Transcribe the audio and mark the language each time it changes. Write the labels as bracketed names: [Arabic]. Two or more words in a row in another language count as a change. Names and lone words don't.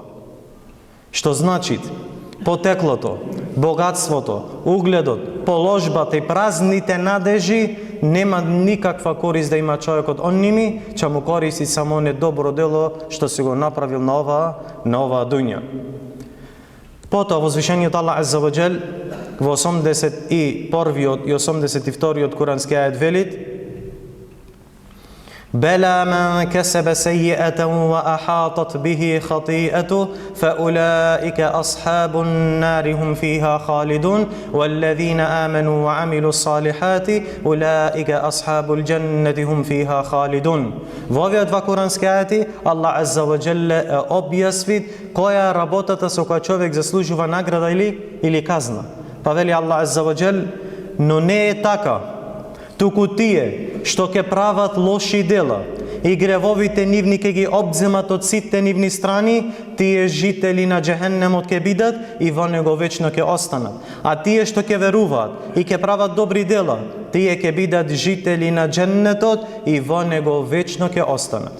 [Macedonian] Што значи потеклото, богатството, угледот, положбата и празните надежи нема никаква корист да има човекот од ними, ќе му користи само не добро дело што си го направил на оваа дуња. Потоа возвишениот Аллах [Arabic] عز وجل [Macedonian] во 81 и 82 курански ајат велит [Arabic] بلى من كسب سيئة وأحاطت به خطيئته فأولئك أصحاب النار هم فيها خالدون والذين آمنوا وعملوا الصالحات أولئك أصحاب الجنة هم فيها خالدون. [Macedonian] Во овие два курански ајати Аллах [Arabic] عز وجل [Macedonian] објасни која работата со која човек заслужува награда или казна. Па вели Аллах [Arabic] عز وجل, [Macedonian] но не е така. Туку тие што ќе прават лоши дела и гревовите нивни ќе ги обземат од сите нивни страни, тие жители на џехеннемот ќе бидат и во него вечно ќе останат. А тие што ќе веруваат и ќе прават добри дела, тие ќе бидат жители на џеннетот и во него вечно ќе останат.